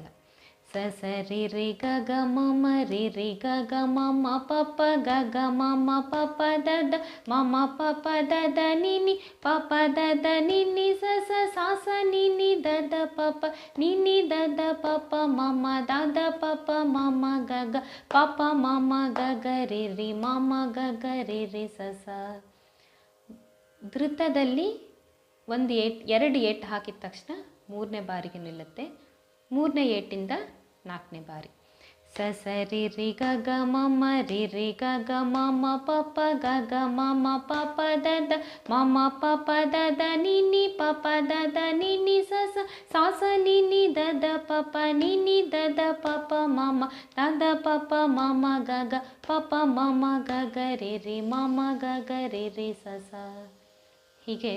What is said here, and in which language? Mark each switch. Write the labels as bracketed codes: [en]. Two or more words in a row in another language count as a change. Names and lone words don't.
[kn] ಸ ಸ ರಿ ರಿ ಗ ಗ ಮ ಮ ರಿ ರಿ ಗ ಗ ಮ ಮ ಪ ಪ ಗ ಗ ಮ ಮ ಪ ಪ ದ ದ ಮ ಮ ಪ ಪ ದ ದ ನಿ ನಿ ಪ ಪ ದ ದ ನಿ ನಿ ಸ ಸ ಸ ಸ ನಿ ನಿ ದ ದ ಪ ಪ ನಿ ನಿ ದ ದ ಪ ಪ ಮ ಮ ದ ದ ಪ ಪ ಮ ಮ ಗ ಗ ಪ ಪ ಮ ಮ ಗ ಗ ರಿ ರಿ ಮ ಮ ಗ ಗ ರಿ ರಿ ಸ ಸ. ಧೃತದಲ್ಲಿ ಎರಡು ಏಟು ಹಾಕಿದ ತಕ್ಷಣ ಮೂರನೇ ಬಾರಿಗೆ ನಿಲ್ಲುತ್ತೆ. ಮೂರನೇ ಏಟಿಂದ 4ನೇ ಬಾರಿ. ಸ ಸ ರಿ ರಿ ಗ ಗ ಮ ಮ ರಿ ರಿ ಗ ಗ ಮ ಮ ಪ ಪ ಗ ಗ ಮ ಮ ಪ ಪ ದ ದ ಮ ಮ ಪ ಪ ದ ದ ನಿ ನಿ ಪ ಪ ದ ದ ನಿ ನಿ ಸ ಸ ಸ ಸ ನಿ ನಿ ದ ದ ಪ ಪ ನಿ ನಿ ದ ದ ಪ ಪ ಮ ಮ ದ ದ ಪ ಪ ಮ ಮ ಗ ಗ ಪ ಪ ಮ ಮ ಗ ಗ ರಿ ರಿ ಮ ಮ ಗ ಗ ರಿ ರಿ ಸ ಸ.